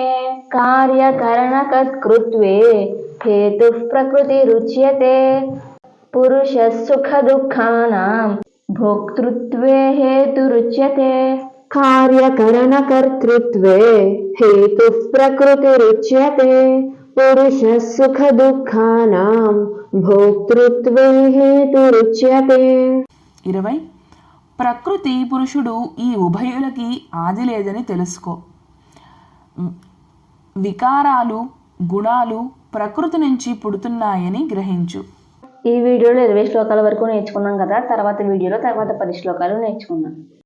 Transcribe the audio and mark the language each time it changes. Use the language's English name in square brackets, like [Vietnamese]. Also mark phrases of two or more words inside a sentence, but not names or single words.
[Sanskrit] कार्यकरणकर्तृत्वे हेतुः प्रकृतिरुच्यते पुरुषः सुखदुःखानां भोक्तृत्वे हेतुरुच्यते कार्यकरणकर्तृत्वे हेतुः प्रकृतिरुच्यते पुरुषः सुखदुःखानां भोक्तृत्वे हेतुरुच्यते 20. [Telugu] ప్రకృతి పురుషుడు ఈ ఉభయులకి ఆది లేదని తెలుసుకో. వికారాలు గుణాలు ప్రకృతి నుంచి పుడుతున్నాయని గ్రహించు. ఈ వీడియోలో 20 శ్లోకాల వరకు నేర్చుకున్నాం కదా. తర్వాత వీడియోలో తర్వాత 10 శ్లోకాలు నేర్చుకుందాం.